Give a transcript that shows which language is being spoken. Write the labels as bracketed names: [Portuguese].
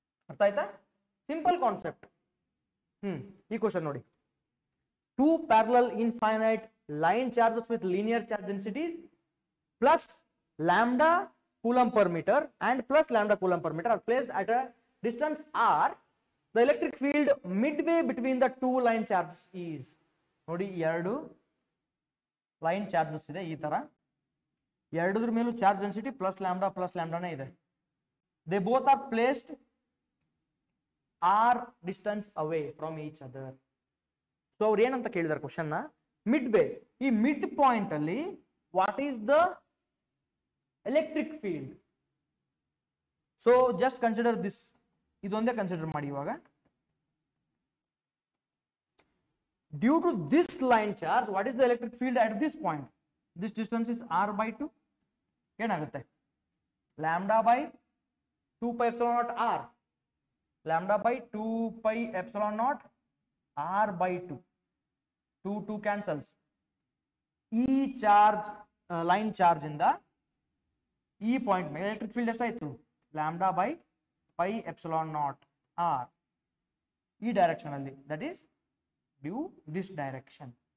[Kannada] ಅರ್ಥ ಆಯ್ತಾ? Simple concept. ಈ ಕ್ವಶನ್ ನೋಡಿ, [English] 2 parallel infinite line charges with linear charge densities plus lambda coulomb per meter and plus lambda coulomb per meter are placed at a distance r. The electric field midway between the two line charges is. [Kannada] ನೋಡಿ, ಎರಡು line charges ಇದೆ ಈ ತರ, ಎರಡರ ಮೇಲೂ charge density plus ಲ್ಯಾಂಬ್ಡಾನೇ ಇದೆ. [English] They both are placed are distance away from each other. [Kannada] So ಅವ್ರು ಏನಂತ ಕೇಳಿದಾರೆ ಕ್ವಶನ್ ನ, ಮಿಡ್ ವೇ, ಈ ಮಿಡ್ ಪಾಯಿಂಟ್ ಅಲ್ಲಿ [English] What is the electric field? So just consider this, [Kannada] ಇದೊಂದೇ ಕನ್ಸಿಡರ್ ಮಾಡಿ. ಇವಾಗ [English] Due to this line charge what is the electric field at this point? This distance is r/2. [Kannada] ಏನಾಗುತ್ತೆ? [English] Lambda by 2 pi epsilon naught r, lambda by 2 pi epsilon naught r/2. 2 cancels. [Kannada] ಈ charge line charge ಇಂದ ಈ point ಮೇಲೆ electric field ಎಷ್ಟಾಯ್ತು? [English] Lambda by pi epsilon naught r. [Kannada] ಈ direction ಅಲ್ಲಿ, [English] That is due this direction.